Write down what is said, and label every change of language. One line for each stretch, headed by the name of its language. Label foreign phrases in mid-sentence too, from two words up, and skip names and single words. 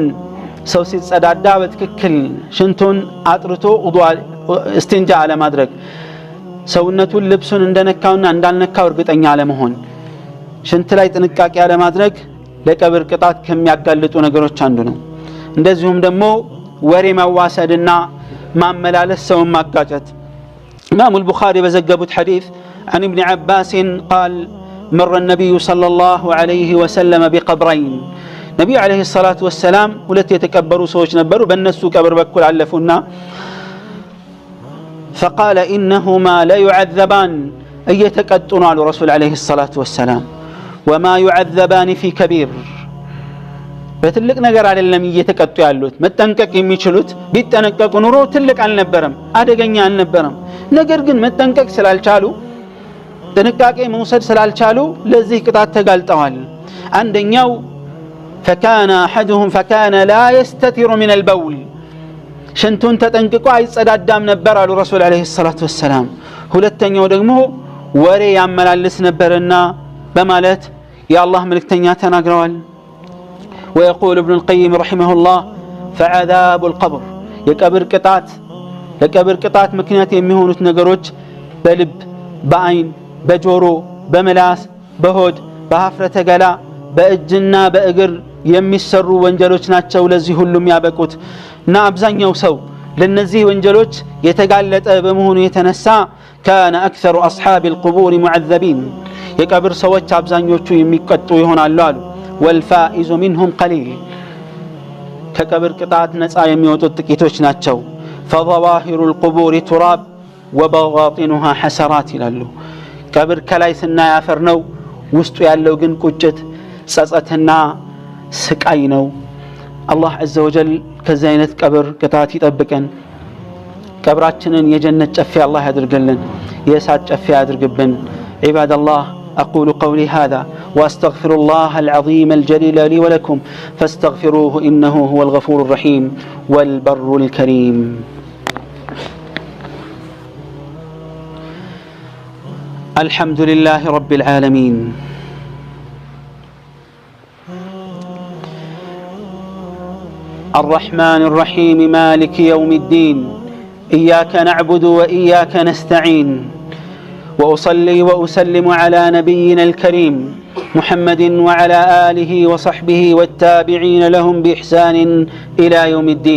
Amharic: ሰው ሲጸዳዳ በትክክል ሽንቱን አጥርቶ እስቲንጃ አለማድረግ፣ ሰውነቱን ልብሱን እንደነካውና እንዳልነካው እርግጠኛ አለመሆን፣ ሽንት ላይ ጥንቃቄ አለማድረግ ለቀብር ቅጣት ከሚያጋልጡ ነገሮች አንዱ ነው። እንደዚሁም ደግሞ ወሬ ማዋሰድና ማመላለስ ሰውን ማጋጨት። ኢማሙ አልቡኻሪ በዘገቡት ሐዲስ
Arabic: عن ابن عباس قال مر النبي صلى الله عليه وسلم بقبرين.
Amharic: ነብዩ
Arabic: عليه الصلاة والسلام
Amharic: ሁለት የተቀበሩ ሰዎች ነበሩ። በእነሱ ቀብር በኩል አለፉና
Arabic: فقال إنهما لا يعذبان
Amharic: እየተቀጡ ነው አሉ
Arabic: رسول عليه الصلاة والسلام። وما يعذبان في كبير
Amharic: በትልቅ ነገር አይደለም እየተቀጡ ያሉት። መጠንቀቅ የሚችሉት ቢጠነቀቁ ኑሮ ትልቅ አልነበረም አደገኛ አልነበረም። ነገር ግን መጠንቀቅ ስላልቻሉ ጥንቃቄ መውሰድ ስላልቻሉ ለዚህ ቅጣት ተጋልጠዋል። አንደኛው
Arabic: فكان لا يستتر من البول
Amharic: ሽንቱን ተጠንቅቆ አይጸዳዳም ነበር አሉ
Arabic: رسول عليه الصلاة والسلام።
Amharic: ሁለተኛው ደግሞ ወሬ ያመላልስ ነበርና በማለት የአላህ መልእክተኛ ተናግረዋል።
Arabic: ويقول ابن القيم رحمه الله فعذاب القبر
Amharic: የቀብር ቅጣት ምክንያት የሚሆኑት ነገሮች በልብ፣ በአይን፣ በጆሮ፣ በምላስ፣ በሆድ፣ በሀፍረተ ገላ፣ በእጅና በእግር የሚሰሩ ወንጀሎች ናቸው ለዚህ ሁሉም ያበቁት እና አብዛኛው ሰው ለነዚህ ወንጀሎች የተጋለጠ በመሆኑ የተነሳ
Arabic: كان أكثر أصحاب القبور معذبين
Amharic: የቀብር ሰዎች አብዛኞቹ የሚቀጡ ይሆናሉ አሉ።
Arabic: والفائز منهم قليل
Amharic: ከቀብር ቅጣት ነፃ የሚወጡት ጥቂቶች ናቸው።
Arabic: فظواهر القبور تراب وبواطنها حسرات
Amharic: ይላሉ። ቀብር ከላይ ስናይ አፈር ነው፣ ውስጡ ያለው ግን ቁጭት፣ ጸጸትና ስቃይ ነው። አላህ
Arabic: عز وجل
Amharic: ከዚህ አይነት ቀብር ቅጣት ይጠብቀን። ቀብራችንን የጀነት ጨፌ አላህ ያድርግልን፣ የእሳት ጨፌ ያድርግብን።
Arabic: عباد الله أقول قولي هذا وأستغفر الله العظيم الجليل لي ولكم فاستغفروه إنه هو الغفور الرحيم والبر الكريم. الحمد لله رب العالمين الرحمن الرحيم مالك يوم الدين إياك نعبد وإياك نستعين وأصلي وأسلم على نبينا الكريم محمد وعلى آله وصحبه والتابعين لهم بإحسان إلى يوم الدين.